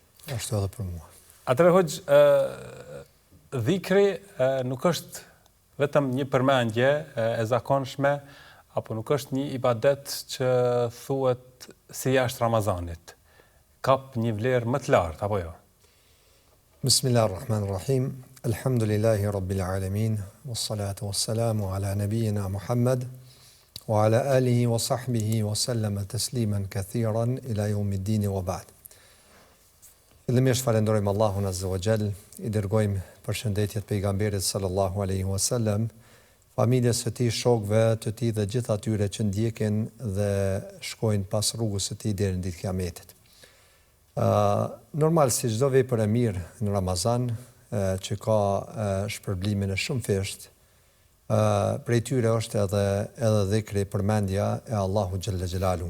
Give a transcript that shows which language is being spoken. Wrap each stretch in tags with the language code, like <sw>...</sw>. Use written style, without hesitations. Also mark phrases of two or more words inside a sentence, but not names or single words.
<sq>Ashtu edhe për mua. Atëherë Hoxh, dhikri nuk është vetëm një përmendje e zakonshme, apo nuk është një ibadet që thuhet si jashtë Ramazanit. Kap një vlerë më të lartë, apo jo?</sq> <ar>بسم الله الرحمن الرحيم. الحمد لله رب العالمين، والصلاة والسلام على نبينا محمد وعلى آله وصحبه وسلم تسليما كثيرا إلى يوم الدين وبعد.</ar> <sq>Fillimisht falenderojmë Allahun</sq> <ar>عز وجل,</ar> <sq>i dërgojmë përshëndetjet pejgamberit</sq> <ar>صلى الله عليه وسلم,</ar> <sq>familjes së tij, shokëve të tij dhe gjithë atyre që ndjekin dhe shkojnë pas rrugës së tij deri në ditën e Kiametit. Normal si çdo vepër e mirë në Ramazan, që ka shpërblimin e shumë fesht, prej tyre është edhe dhikri, përmendja e Allahu</sq> <ar>جل جلاله.</ar>